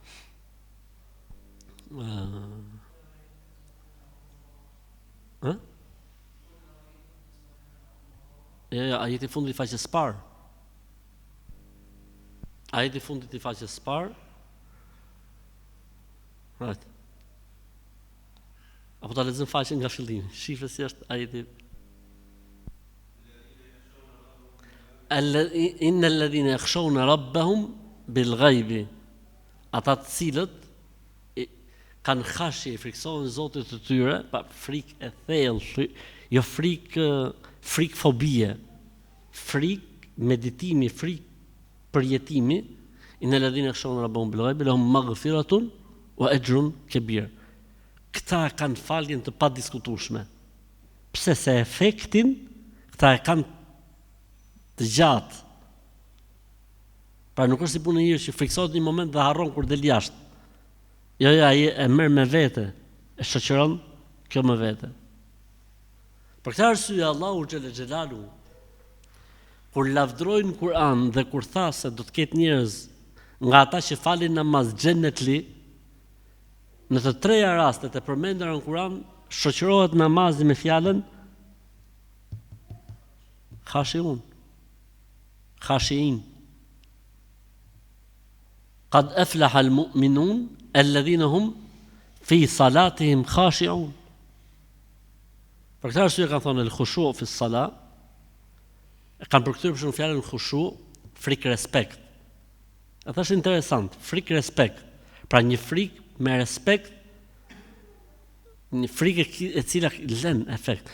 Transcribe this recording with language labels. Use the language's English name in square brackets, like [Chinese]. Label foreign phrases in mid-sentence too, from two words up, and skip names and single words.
[Albanian] Ajeti fundit i faqes parë. Ajeti fundit i faqes parë. Right. Apo ta lexojmë faqen nga fillimi. Shifë si është ajeti. [Arabic] إن الذين يخشون ربهم بالغيب. [Albanian] Ata të cilët kanë khashje, friksohen Zotit të tyre, pa frikë e thellë, jo frikë fobie, frikë meditimi, frikë përjetimi, [Arabic] إن الذين يخشون ربهم بالغيب لهم مغفرة وأجر كبير. [Albanian] Këta kanë faljen të padiskutueshme. Pse se efektin këta e kanë të gjatë. Pra nuk është si punë njëri që friksohet një moment dhe harron kur del jashtë. Jo, ai e merr me vete, e shoqëron kjo me vete. Për këtë arsye Allahu xhelalu kur lavdrojnë Kur'an dhe kur tha se do të ketë njerëz nga ata që falin namaz xhenetli, në të treja rastet e përmendura në Kur'an shoqërohet namazi me fjalën khashiin. [Arabic] قد أفلح المؤمنون الذين هم في صلاتهم خاشعون. [Albanian] Për këtë arsye kanë thonë [Arabic] الخشوع في الصلاة, [Albanian] kanë përkthyer për shembull fjalën khushu, frikë respekt. Atë është interesant, frikë respekt. Pra një frikë me respekt, një frikë e cila lën efekt.